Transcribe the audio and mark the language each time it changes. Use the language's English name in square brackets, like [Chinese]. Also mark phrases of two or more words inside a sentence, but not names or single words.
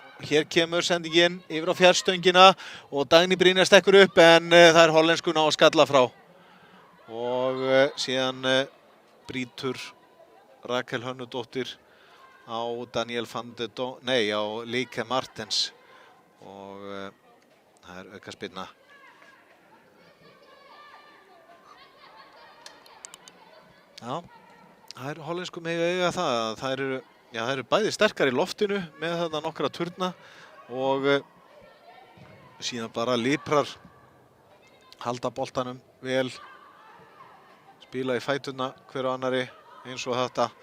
[Icelandic] Hér kemur sendingin yfir á fjarstöngina og Dagný Brynjar stekkur upp en það hollenskuna á að skalla frá. Og síðan brýtur Rakel Hönnudóttir á Daniel van de Don, nei á Lieke Martens og það aukaspyrna. Já, það hollensku mega eiga það. Það eru bæði sterkar í loftinu með þarna nokkra turna og síðan bara liprar, halda boltanum vel, spila í fæturna hver og annari eins og þetta.